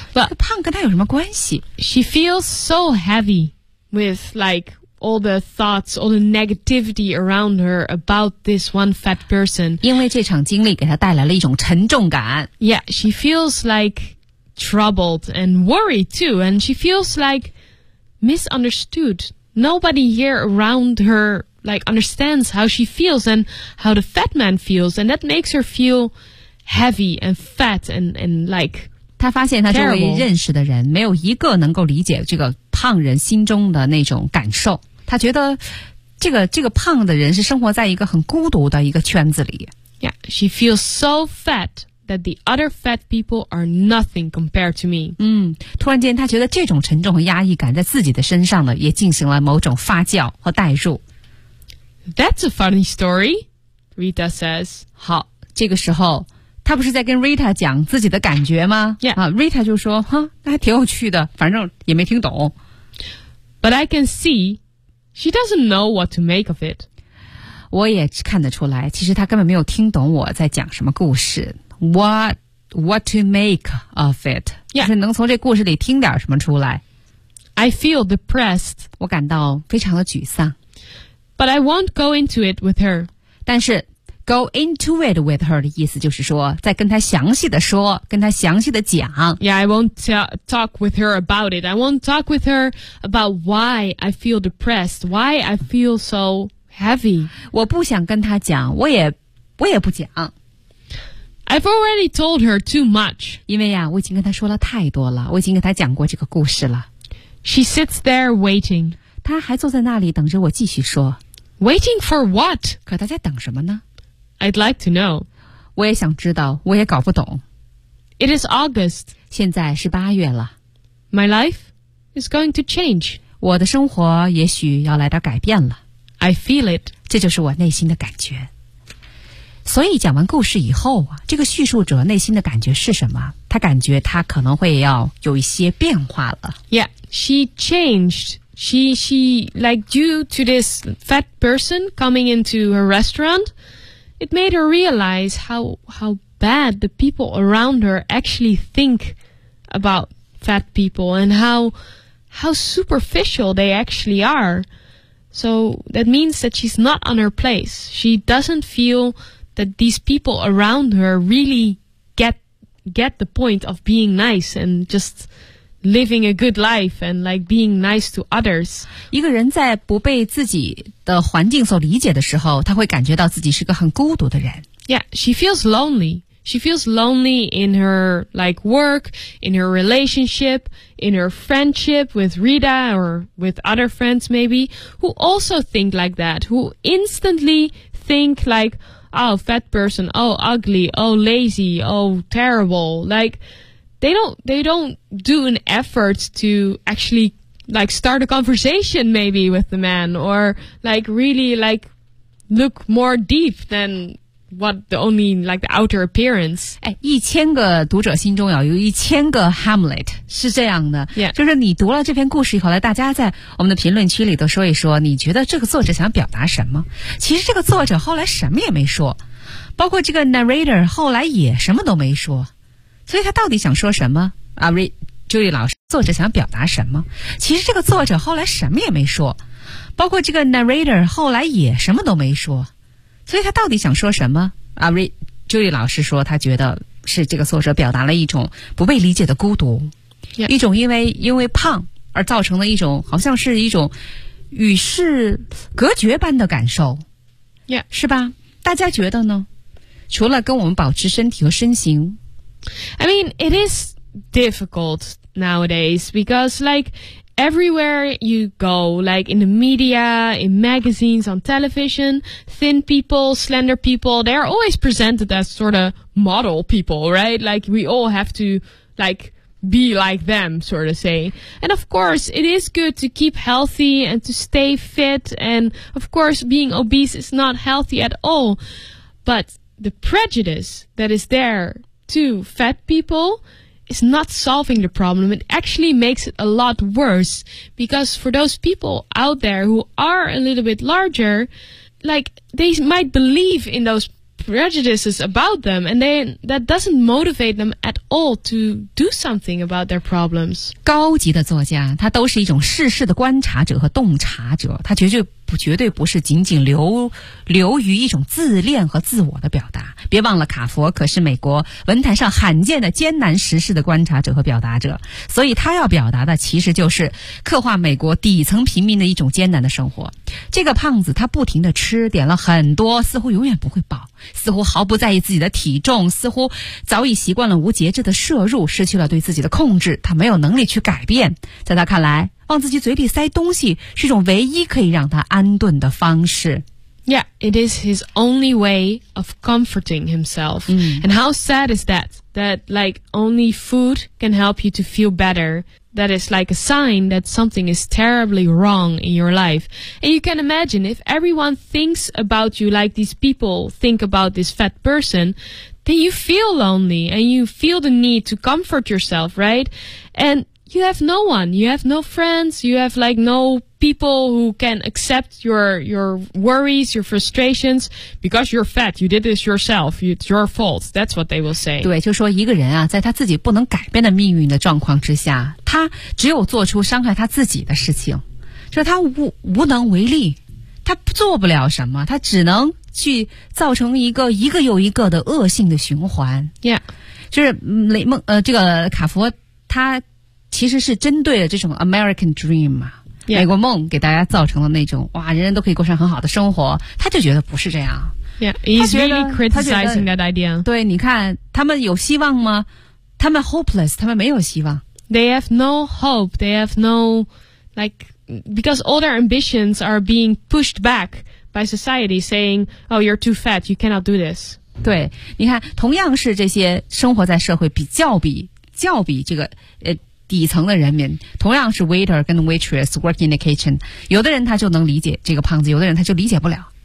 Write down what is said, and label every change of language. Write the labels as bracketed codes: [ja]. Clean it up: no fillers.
[en] But [zh] 胖跟他有什么关系？ [en] She feels so heavy with like all the thoughts, all the negativity around her about this one fat person. [zh] 因为这场经历给她带来了一种沉重感。 [en] Yeah, she feels like troubled and worried too, and she feels like misunderstood. Nobody here around her like understands how she feels and how the fat man feels, and that makes her feel heavy and fat and like terrible. [zh] 她发现她周围认识的人没有一个能够理解这个胖人心中的那种感受，他觉得这个胖的人是生活在一个很孤独的一个圈子里。 [en] Yeah, she feels so fat that the other fat people are nothing compared to me. [zh] 突然间他觉得这种沉重和压抑感在自己的身上呢，也进行了某种发酵和代入。 [en] That's a funny story, Rita says. [zh] 好，这个时候他不是在跟 Rita 讲自己的感觉吗？ [en] Yeah. [zh] Rita 就说，那还挺有趣的，反正也没听懂。 [en] But I can see she doesn't know what to make of it. [zh] 我也看得出来，其实他根本没有听懂我在讲什么故事。 [en] What to make of it? Yeah. [zh] 就是能从这故事里听点什么出来。 [en] I feel depressed. [zh] 我感到非常的沮丧。 [en] But I won't go into it with her. [zh] 但是 [en] Go into it with her [zh] 的意思就是说，再跟她详细的说，跟她详细的讲。 [en] Yeah, I won't talk with her about it. I won't talk with her about why I feel depressed, why I feel so heavy. [zh] 我不想跟她讲，我也不讲。 [en] I've already told her too much. [zh] 因为呀，我已经跟她说了太多了，我已经跟她讲过这个故事了。 [en] She sits there waiting. [zh] 她还坐在那里等着我继续说。 [en] Waiting for what? [zh] 可她在等什么呢？ [en] I'd like to know. [zh] 我也想知道，我也搞不懂。 [en] It is August. [zh] 现在是八月了。 [en] My life is going to change. [zh] 我的生活也许要来点改变了。 [en] I feel it. [zh] 这就是我内心的感觉。所以讲完故事以后啊，这个叙述者内心的感觉是什么？他感觉他可能会要有一些变化了。 [en] Yeah, she changed. She like due to this fat person coming into her restaurant. It made her realize how bad the people around her actually think about fat people and how superficial they actually are. So that means that she's not on her place. She doesn't feel that these people around her really get the point of being nice and just... Living a good life and like being nice to others. [zh] 一个人在不被自己的环境所理解的时候，他会感觉到自己是个很孤独的人。 [en] Yeah, she feels lonely. She feels lonely in her like work, in her relationship, in her friendship with Rita or with other friends maybe, who also think like that, who instantly think like, oh, fat person, oh, ugly, oh, lazy, oh, terrible, like,They don't do an effort to actually like start a conversation maybe with the man or like really like look more deep than what the only like the outer appearance. [zh] 哎，一千个读者心中要有一千个 Hamlet 是这样的。 [en] Yeah. [zh] 就是你读了这篇故事以后，来大家在我们的评论区里都说一说，你觉得这个作者想表达什么？其实这个作者后来什么也没说，包括这个 narrator 后来也什么都没说。所以他到底想说什么？Julie 老师，作者想表达什么？其实这个作者后来什么也没说，包括这个 narrator 后来也什么都没说。所以他到底想说什么？Julie 老师说，他觉得是这个作者表达了一种不被理解的孤独， [en] yeah. [zh] 一种因为胖而造成的一种好像是一种与世隔绝般的感受， [en] yeah. [zh] 是吧？大家觉得呢？除了跟我们保持身体和身形。 [en] I mean, it is difficult nowadays because, like, everywhere you go, like in the media, in magazines, on television, thin people, slender people, they're always presented as sort of model people, right? Like, we all have to, like, be like them, sort of say. And of course, it is good to keep healthy and to stay fit. And of course, being obese is not healthy at all. But the prejudice that is there to fat people is not solving the problem. It actually makes it a lot worse. Because for those people out there who are a little bit larger, like, they might believe in those prejudices about them, and then that doesn't motivate them at all to do something about their problems. [zh] 高级的作家，他都是一种世事的观察者和洞察者，他绝对不是仅仅流于一种自恋和自我的表达。别忘了，卡佛可是美国文坛上罕见的艰难时事的观察者和表达者，所以他要表达的其实就是刻画美国底层平民的一种艰难的生活。这个胖子他不停地吃，点了很多，似乎永远不会饱，似乎毫不在意自己的体重，似乎早已习惯了无节制的摄入，失去了对自己的控制，他没有能力去改变。在他看来，往自己嘴里塞东西是一种唯一可以让他安顿的方式。 [en] Yeah, it is his only way of comforting himself. And how sad is that? That, like, only food can help you to feel better. That is like a sign that something is terribly wrong in your life. And you can imagine if everyone thinks about you like these people think about this fat person, then you feel lonely and you feel the need to comfort yourself, right? And you have no one. You have no friends. You have, like, no people who can accept your worries, your frustrations, because you're fat. You did this yourself. It's your fault. That's what they will say. [zh] 对，就说一个人啊，在他自己不能改变的命运的状况之下，他只有做出伤害他自己的事情，就是他无能为力，他做不了什么，他只能去造成一个又一个的恶性的循环。 [en] Yeah. [zh] 就是这个卡佛他其实是针对了这种 American Dream 嘛、 [en] yeah. [zh] 美国梦给大家造成了那种哇人人都可以过上很好的生活，他就觉得不是这样。 [en] Yeah, he's really criticizing that idea. [zh] 对，你看他们有希望吗？他们 hopeless, 他们没有希望。 [en] They have no hope, they have no, like, because all their ambitions are being pushed back by society saying, oh, you're too fat, you cannot do this. [zh] 对，你看同样是这些生活在社会较比这个底层的人民，同样是 waiter 跟 waitress [en] work in the kitchen, [zh] 有的人他就能理解这个胖子，有的人他就理解不了。